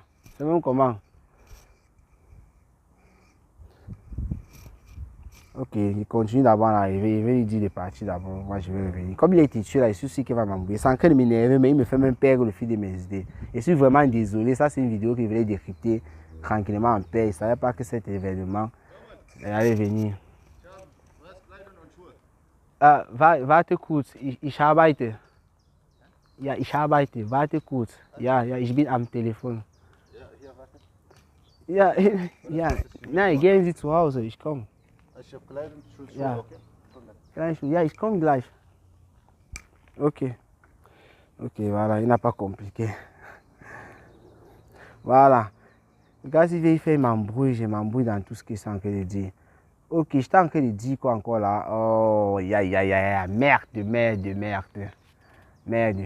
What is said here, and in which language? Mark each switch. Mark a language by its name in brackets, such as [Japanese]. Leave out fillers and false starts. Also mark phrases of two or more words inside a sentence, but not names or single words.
[French] C'est même comment? Ok, il continue d'abord à arriver. Il veut lui dire de partir d'abord. Moi, je vais revenir. Comme il est têtu là, je suis sûr qu'il va m'embrouiller. C'est en train de m'énerver, mais il me fait même perdre le fil de mes idées. Je suis vraiment désolé. Ça, c'est une vidéo qu'il voulait décrypter tranquillement en paix. Il ne savait pas que cet événement allait venir. [German] Warte kurz, ich arbeite. Ja, ich arbeite. Warte kurz. Ja, ich bin am Telefon. Ja, ja. Nein, gehen Sie zu Hause. Ich komme. Ja. Ja, ich komme gleich. Ok. [French] Ok, voilà, il n'a pas compliqué. Voilà. Regarde, si il fait m'embrouille, je m'embrouille dans tout ce qu'il est en train de dire. Ok, je suis en train de dire quoi encore là? Oh, merde. Merde.